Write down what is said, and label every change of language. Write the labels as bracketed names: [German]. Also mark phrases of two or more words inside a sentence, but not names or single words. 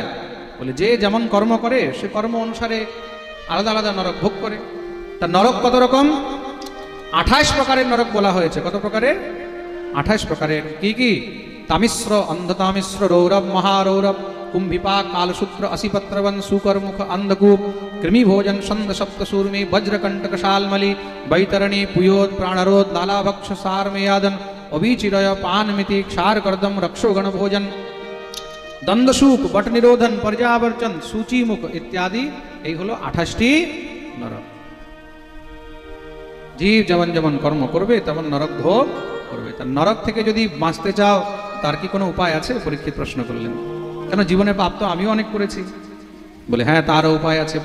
[Bangla] বলে যে যেমন কর্ম করে সে কর্ম অনুসারে আলাদা আলাদা নরক ভোগ করে। তা নরক কত রকম? 28 প্রকারের নরক বলা হয়েছে। কত প্রকারের? 28 প্রকারের। কি কি? তামিশ্র, অন্ধতামিশ্র, রৌরব, মহারৌরব, কুম্ভিপাক, কালসূত্র, অসিপত্রবন, সুকরমুখ, अंधकूप, कृमिभोजन, छंद, सप्तसूर्मी, वज्रकंटक, शालमली, बैतरणी, पुयोद, प्राणरोध, लालाभक्ष, सारमेयादन, अभिचिरय, पानमिति, क्षारकर्दम, रक्षोगण भोजन, दंदसूक, बट निरोधन, पर्यावर्चन, सूचीमुख इत्यादि এই হলো 28টি নরক। জীব যেমন যেমন কর্ম করবে তেমন নরক ভোগ করবে। তার নরক থেকে যদি বাঁচতে চাও তার কি কোনো উপায় আছে? পরীক্ষিত প্রশ্ন করলেন। কেন, জীবনে পাপ তো আমিও অনেক করেছি। বলে হ্যাঁ, তারও উপায় আছে।